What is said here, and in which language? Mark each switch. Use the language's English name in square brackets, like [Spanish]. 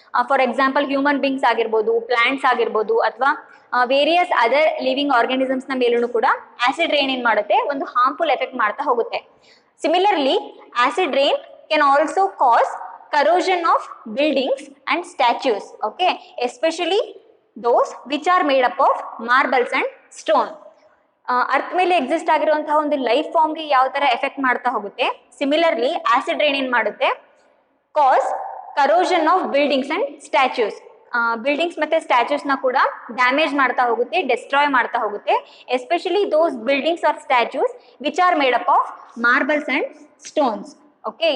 [Kannada] For example human beings ಆಗಿರ್ಬೋದು, plants ಆಗಿರ್ಬೋದು ಅಥವಾ ವೇರಿಯಸ್ ಅದರ್ ಲಿವಿಂಗ್ ಆರ್ಗಾನಿಸಮ್ಸ್ ನ ಮೇಲೂ ಕೂಡ ಆಸಿಡ್ ರೈನ್ ಏನ್ ಮಾಡುತ್ತೆ ಒಂದು ಹಾರ್ಮ್ಫುಲ್ ಎಫೆಕ್ಟ್ ಮಾಡ್ತಾ ಹೋಗುತ್ತೆ. [English] Similarly acid rain can also cause corrosion of buildings and statues. Okay. Especially those which are made up of marbles and stone. [Kannada] Earth ಮೇಲೆ exist ಆಗಿರುವಂತಹ ಒಂದು ಲೈಫ್ ಫಾರ್ಮ್ಗೆ ಯಾವ ತರ ಎಫೆಕ್ಟ್ ಮಾಡ್ತಾ ಹೋಗುತ್ತೆ ಸಿಮಿಲರ್ಲಿ ಆಸಿಡ್ ರೈನ್ ಏನ್ ಮಾಡುತ್ತೆ [English] Cause corrosion of buildings and statues. [Kannada] Buildings ಮತ್ತೆ ಸ್ಟ್ಯಾಚ್ಯೂಸ್ ನ ಕೂಡ ಡ್ಯಾಮೇಜ್ ಮಾಡ್ತಾ ಹೋಗುತ್ತೆ, ಡೆಸ್ಟ್ರಾಯ್ ಮಾಡ್ತಾ ಹೋಗುತ್ತೆ. [English] Especially those buildings or statues which are made up of marbles and stones. Okay.